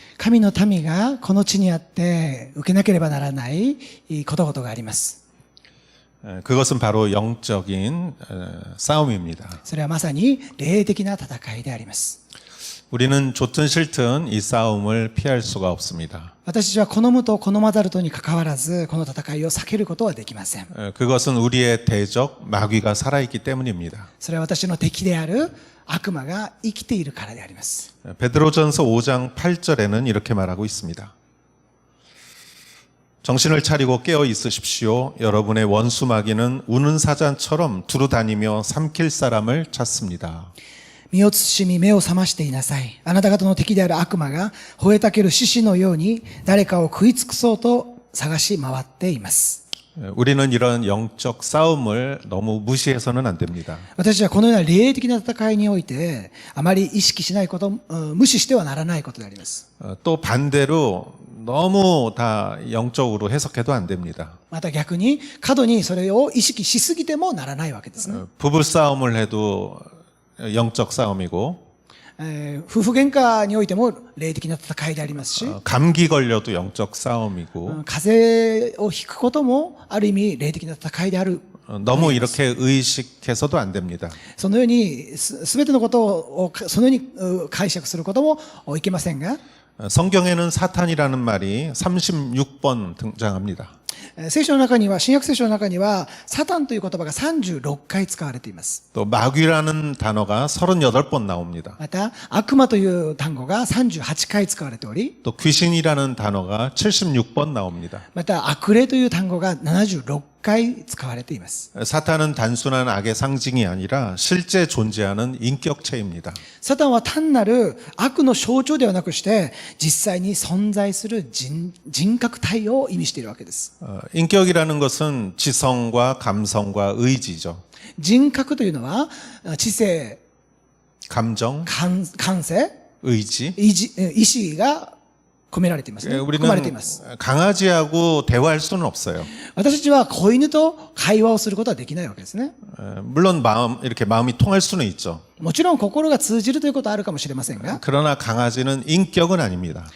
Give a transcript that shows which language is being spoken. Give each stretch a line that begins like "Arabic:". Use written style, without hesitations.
Japanese: 神の民がこの地にあって受けなければならないこと々があります。
Korean: 그것은 바로 영적인 싸움입니다.
Japanese: それはまさに霊的な戦いであります。
Korean: 우리는 좋든 싫든 이 싸움을 피할 수가 없습니다.
Japanese: 私たちは好むと好まざるとにかかわらずこの戦いを避けることはできません。
Korean: 그것은 우리의 대적 마귀가 살아있기 때문입니다.
Japanese: それは私の敵である悪魔が生きているからであります。
Korean: 베드로전서 5장 8절에는 이렇게 말하고 있습니다. 정신을 차리고 깨어 있으십시오. 여러분의 원수 마귀는 우는 사자처럼 두루 다니며 삼킬 사람을 찾습니다.
Japanese: 身を慎み目を覚ましていなさい。あなた方の敵である悪魔が吠えたける獅子のように誰かを食い尽くそうと探し回っています。
Korean: 우리는 이런 영적 싸움을 너무 무시해서는 안 됩니다.
Japanese: 私はこのような霊的な戦いにおいて、あまり意識しないこと、無視してはならないことであります。
Korean: 또 반대로 너무 다 영적으로 해석해도 안 됩니다.
Japanese: また逆に、過度にそれを意識しすぎてもならないわけですね。
Korean: 부부 싸움을 해도 영적 싸움이고
Japanese: 夫婦喧嘩においても霊的な戦いでありますし、
Korean: 감기 걸려도 영적 싸움이고
Japanese: 風邪をひくこともある意味霊的な戦いである。
Korean: 너무 이렇게 의식해서도 안 됩니다.
Japanese: そのようにすべてのことをそのように解釈することもいけませんが、
Korean: 성경에는 사탄이라는 말이 36번 등장합니다.
Japanese: 聖書の中には、新約聖書の中には、サタンという言葉が36回使われています。
Korean: 또 마귀라는 단어가 38번 나옵니다.
Japanese: また、悪魔という単語が38回使われており、
Korean: 또 귀신이라는 단어가 76번 나옵니다.
Japanese: また、悪霊という単語が76回使われています。
Korean: 사탄은 단순한 악의 상징이 아니라 실제 존재하는 인격체입니다.
Japanese: サタンは単なる悪の象徴ではなくして、実際に存在する人格体を意味しているわけです。
Korean: 인격이라는 것은 지성과 감성과 의지죠.
Japanese: 人格というのは、知性、
Korean: 감정,
Japanese: 感性、
Korean: 의지.
Japanese: 意志が込められていますね。含まれてい
Korean: 우리는
Japanese: ます。
Korean: 강아지하고 대화할 수는 없어요.
Japanese: 私たちは子犬と会話をすることはできないわけですね。
Korean: 물론 이렇게 마음이 통할 수는 있죠.
Japanese: もちろん心が通じるということはあるかもしれませんが、
Korean: 그러나 강아지는 인격은 아닙니다.